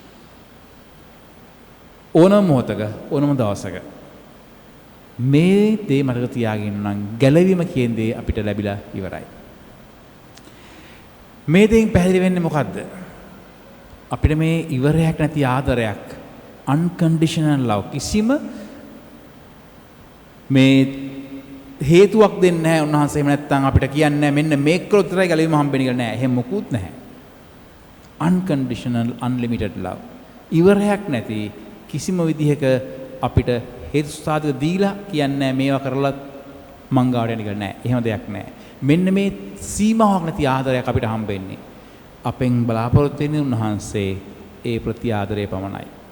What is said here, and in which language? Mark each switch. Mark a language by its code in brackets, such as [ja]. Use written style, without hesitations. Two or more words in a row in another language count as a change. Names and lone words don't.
[si] ඕනම මොහොතක ඕනම දවසක මේ දේ මතක තියාගෙන නම් ගැලවීම කියන දේ අපිට ලැබිලා ඉවරයි. මේ දෙයින් පැහැදිලි වෙන්නේ මොකද්ද? අපිට මේ ඉවරයක් නැති ආදරයක්, [en] unconditional love [si] කිසිම මේ හේතුවක් දෙන්නේ නැහැ උන්වහන්සේ. එහෙම නැත්නම් අපිට කියන්නේ මෙන්න මේක කළොත් විතරයි ගැලවීම හම්බෙන්නේ කියලා නෑ. එහෙම මොකුත් නැහැ. [en] unconditional unlimited love. [si] ඉවරයක් නැති කිසිම විදිහක අපිට හේතු සාධක දීලා කියන්නේ මේවා කරලා මං ගාවට යන්න කියලා නෑ. එහෙම දෙයක් නෑ. මෙන්න මේ සීමාවක් නැති ආදරයක් අපිට හම්බෙන්නේ. අපෙන් බලාපොරොත්තු වෙන උන්වහන්සේ ඒ ප්‍රති ආදරය පමණයි.